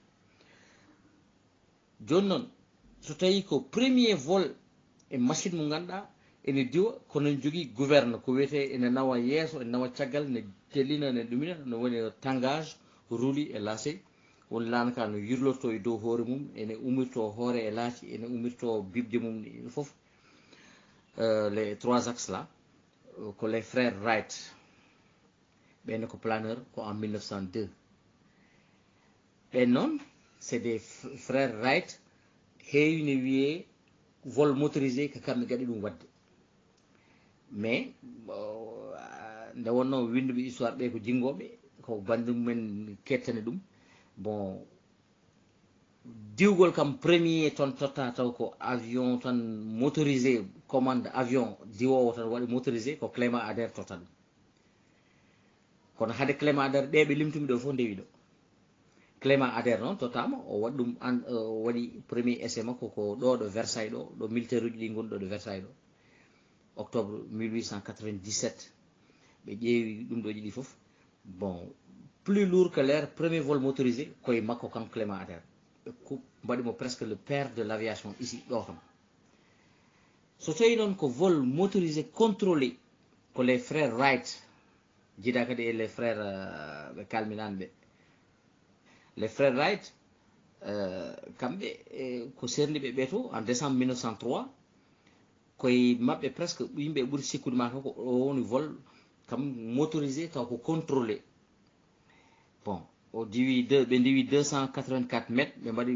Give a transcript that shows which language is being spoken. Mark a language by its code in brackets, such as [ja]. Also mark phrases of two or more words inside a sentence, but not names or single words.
[ff] joni noon so tawi ko [fr] premier vol [ff] e machine mo ganduɗa ene diwa kono jogui gouverne ko wiyete ene nawa yeeso ene nawa caggal ne tellina ne ɗumina no woni [fr] tangage rouli [ff] e lacé woni lanaka no yirlorto e dow hoore mum ene umirto hoore e laaci ene umirto bibje mum ɗi foof [fr] les trois axes là [ff] ko [fr] les frères Wright [ff] ɓenne ko planeur ko en 1902 ɓen noon [fr] c'est des frères Wright [ff] heewi ne wiye [fr] vol motorisé [ff] ko kamɓe gaɗi ɗum wadde mais nde wonno winduɓe histoire ɓe ko jinggoɓe ko bande mumen kettane ɗum bon diwgol kam premier ton totta taw ko avion tan motorisé [fr] commande avion [ff] diwowo tan waɗi motorisé ko Clément Ader totta ɗum kono hade Clément Ader ɗe ɓe limtumi ɗo fof ndewi ɗo Clément Ader noon tottama o waɗi ɗum waɗi [fr] premier essai [ff] makko ko ɗo ɗo Versailles ɗo militaire uji ɗi goni ɗo Versailles ɗo octobre 1897 ɓe ƴeewi ɗum ɗo jiɗi fof bon [fr] plus lourd que l'air premier vol motorisé [ff] koye makko kam Clément Ader ɓe mbaɗimo [fr] presque le père de l'aviation ici [ff] ɗo kam so tawi noon ko [fr] vol motorisé contrôlé [ff] ko [fr] les frères Wright [ff] jiida kadi e les frères ɓe kalminani ɓe [fr] les frères Wright [ff] kamɓe ko serniɓe ɓe to [fr] en décembre 1903 [ff] koye maɓɓe presque yimɓe ɓuuri sikkude ma ko o woni vol kam motorisé taw ko contrôlé bon o diwi ɓe diwi 284 mètres ɓe mbaɗi